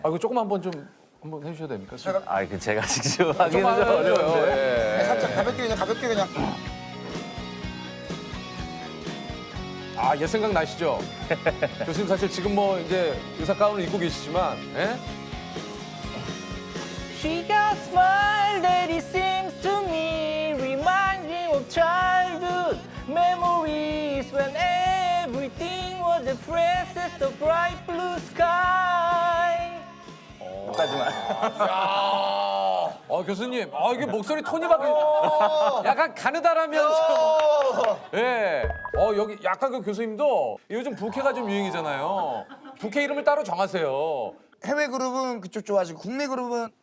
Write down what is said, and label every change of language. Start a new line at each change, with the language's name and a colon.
Korean: 그 조금 한번 좀 한번 해주셔야 됩니까? 제가 직접 하기는 좀 어려운데. 예. 살짝 가볍게 그냥. 옛 생각 나시죠? 교수님 사실 지금 뭐 이제 의사 가운을 입고 계시지만, 예?
English: She got smile that it seems to me reminds me of childhood memories when everything was the fresh as the bright blue sky.
Korean: 여기까지만. 교수님, 이게 목소리 톤이 바뀌 약간 가느다라면서. 예. 여기 약간 그 교수님도 요즘 부캐가 좀 유행이잖아요. 부캐 이름을 따로 정하세요. 해외 그룹은 그쪽 좋아하시고 국내 그룹은